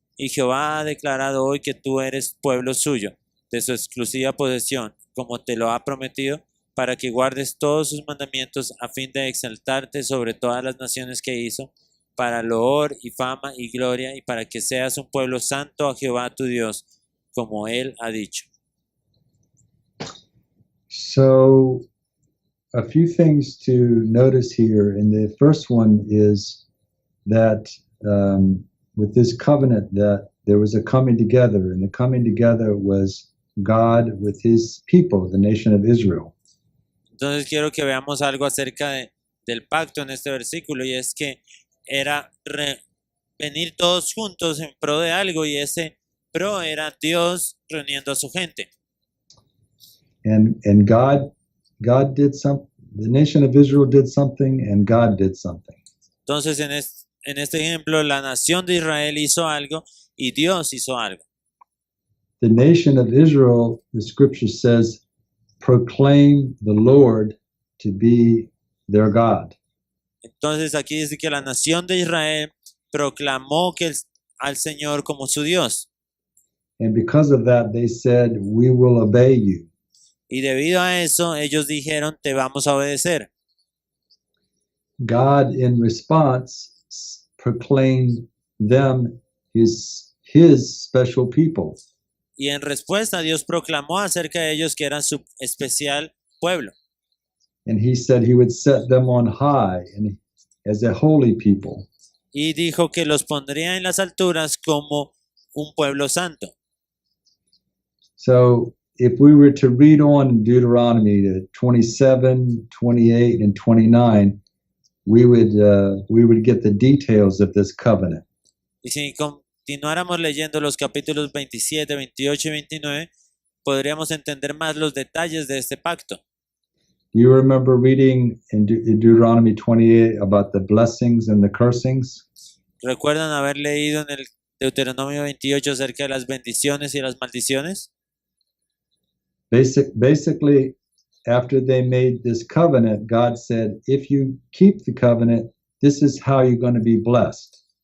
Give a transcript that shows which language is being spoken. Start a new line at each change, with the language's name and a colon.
Spanish: Y Jehová ha declarado hoy que tú eres pueblo suyo, de su exclusiva posesión, como te lo ha prometido, para que guardes todos sus mandamientos a fin de exaltarte sobre todas las naciones que hizo, para loor y fama y gloria, y para que seas un pueblo santo a Jehová tu Dios, como él ha dicho.
English: So, a few things to notice here, and the first one is that with this covenant that there was a coming together, and the coming together was God with his people, the nation of Israel.
Spanish: Entonces quiero que veamos algo acerca del pacto en este versículo, y es que era venir todos juntos en pro de algo, y ese pro era Dios reuniendo a su gente.
English: And God did something. The nation of Israel did something, and God did something.
Spanish: Entonces en este ejemplo, la nación de Israel hizo algo y Dios hizo algo.
English: The nation of Israel, the scripture says, proclaim the Lord to be their God.
Spanish: Entonces aquí dice que la nación de Israel proclamó al Señor como su Dios.
English: And because of that, they said, we will obey you.
Spanish: Y debido a eso, ellos dijeron, te vamos a obedecer.
English: God, in response, proclaimed them his special people.
Spanish: Y en respuesta, Dios proclamó acerca de ellos que eran su especial pueblo.
English: And he said he would set them on high and as a holy people.
Spanish: Y dijo que los pondría en las alturas como un pueblo santo.
English: So if we were to read on in Deuteronomy to 27, 28, and 29, we would get the details of this covenant.
Spanish: Y si continuáramos leyendo los capítulos 27, 28 y 29, podríamos entender más los detalles de este pacto.
English: Do you remember reading in Deuteronomy 28 about the blessings and the cursings?
Spanish: ¿Recuerdan haber leído en el Deuteronomio 28 acerca de las bendiciones y las maldiciones?
English: Basically, after they made this covenant, God said, if you keep the covenant, this is how you're going to be blessed.